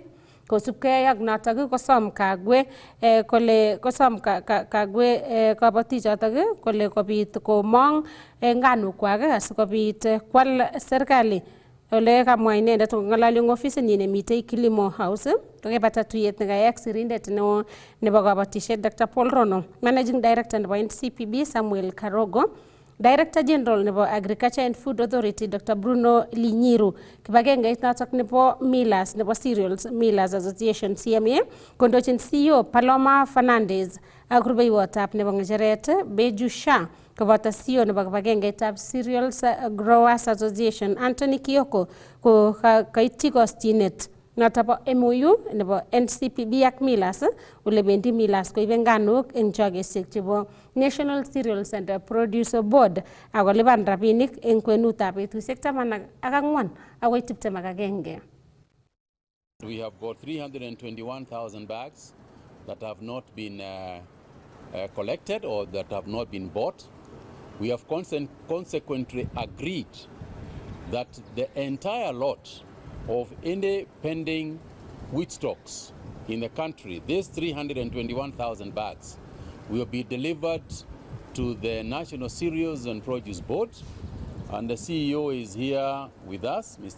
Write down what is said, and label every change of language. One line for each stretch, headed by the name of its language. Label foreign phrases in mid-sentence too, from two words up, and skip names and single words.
Kalenjin: Kosubkei ak notok kosom Kagwe kole kosom Kagwe kabatichotok kole kobit komong nganukwak asikobit kwal serikali. Ole kamwa inendet kong'alali eng ofisinyi nemitei Kilimo House kokebata tuyet nekayai ak sirindet neo nebo kabatisiet Dr.
English: Paul Rono, Managing Director nebo NCPB Samuel Karogo, Director General nebo Agriculture and Food Authority Dr.
Kalenjin: Bruno Linyiru, kibagengeit notok nebo Millers nebo Cereals Millers Association CMA, kondochin CEO Paloma Fernandez ak rubeiwotab nebo ng'echeret Beju Shah, koboto CEO nebo kibagengeitab Cereals Growers Association Anthony Kioko ko kaityi kosyinet noto bo MOU nebo NCPB ak Millers ole bendi Millers koibe nganuk eng chogesiek chebo National Cereals and Produce Board ako lipan rabinik eng kwenutab betusiek 14 agoi 21.
English: We have got 321,000 bags that have not been collected or that have not been bought. We have consequently agreed that the entire lot of any pending wheat stocks in the country, these 321,000 bags, will be delivered to the National Cereals and Produce Board, and the CEO is here with us, Mr.